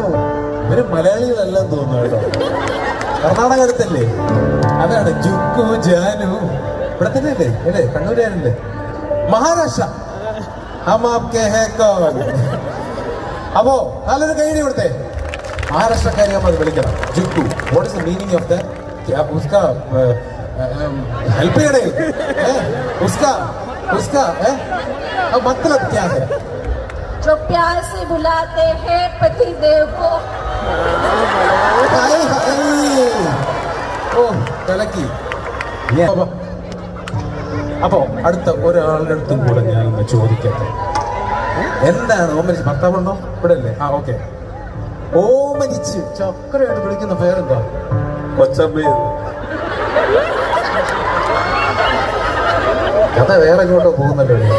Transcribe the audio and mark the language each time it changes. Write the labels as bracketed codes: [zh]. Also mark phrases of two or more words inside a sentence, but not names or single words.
[ml] ഇവര് മലയാളികളെല്ലാം തോന്നുന്നു കേട്ടോ. കർണാടക അടുത്തല്ലേ? അതാണ് ജുക്കു ജാനു. ഇവിടെ തന്നെ അല്ലേ? അല്ലേ? കണ്ണൂരാനല്ലേ? മഹാരാഷ്ട്ര. അപ്പോ നല്ലൊരു കൈയ്യടി കൊടുത്തേ. മഹാരാഷ്ട്രക്കാരി നമ്മൾ അത് വിളിക്കണം. ജുക്കു. [en] What is the meaning of that? [hi] उसका हेल्प करे उसका उसका मतलब क्या है? जो प्यार से बुलाते हैं पति देव को. हाय हाय. [ml] ഓ കലക്കി. അപ്പോ അടുത്ത ഒരാളുടെ അടുത്തും കൂടെ ഞാൻ ഒന്ന് ചോദിക്കട്ടെ. എന്താണ് ഓമനിച്ച്? ഭർത്താവുണ്ടോ? ഇവിടെ അല്ലേ? ആ ഓക്കെ. ഓമനിച്ച് ചക്രയായിട്ട് വിളിക്കുന്ന പേരെന്താ? കൊച്ചമ്മ. കഥ വേറെ ഇങ്ങോട്ടോ പോകുന്നല്ലോ.